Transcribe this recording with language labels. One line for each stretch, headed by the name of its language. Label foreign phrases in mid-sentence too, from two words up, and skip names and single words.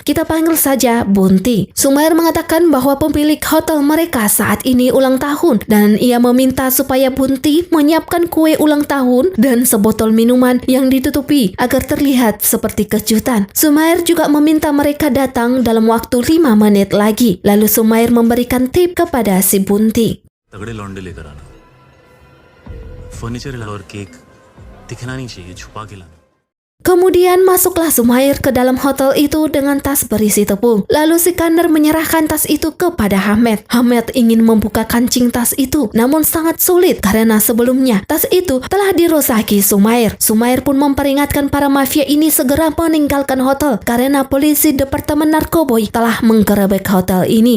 Indonesian: Kita panggil saja Bunti. Sumair mengatakan bahwa pemilik hotel mereka saat ini ulang tahun dan ia meminta supaya Bunti menyiapkan kue ulang tahun dan sebotol minuman yang ditutupi agar terlihat seperti kejutan. Sumair juga meminta mereka datang dalam waktu 5 menit lagi. Lalu Sumair memberikan tip kepada si Bunti.
Hindi: तगड़े लौंडे लेकर आना फर्नीचर और केक दिखना नहीं चाहिए छुपा के लाना
Indonesian: Kemudian masuklah Sumair ke dalam hotel itu dengan tas berisi tepung. Lalu Sikandar menyerahkan tas itu kepada Hamed. Hamed ingin membuka kancing tas itu, namun sangat sulit karena sebelumnya tas itu telah dirosaki Sumair. Sumair pun memperingatkan para mafia ini segera meninggalkan hotel karena polisi Departemen Narkoboy telah menggerebek hotel ini.